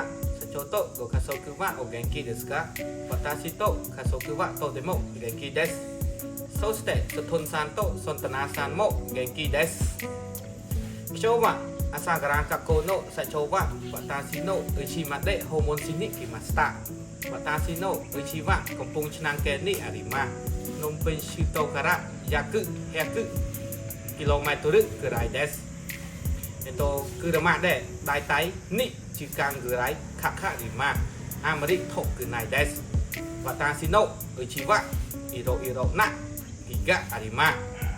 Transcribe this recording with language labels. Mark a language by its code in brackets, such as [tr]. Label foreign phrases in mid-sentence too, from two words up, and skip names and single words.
[ja] 社長とご家族はお元気ですか？私と家族はとても元気です。そしてストンさんとソンタナさんも元気です。今日は朝から学校の社長は私の家まで訪問しに来ました。私の家はកំពង់ឆ្នាំង県にあります。 ភ្នំពេញ首都から約100 km ぐらいです。車でだいたい2時間ぐらいかかります。あまり遠くないです。私の家はいろいろな木があります。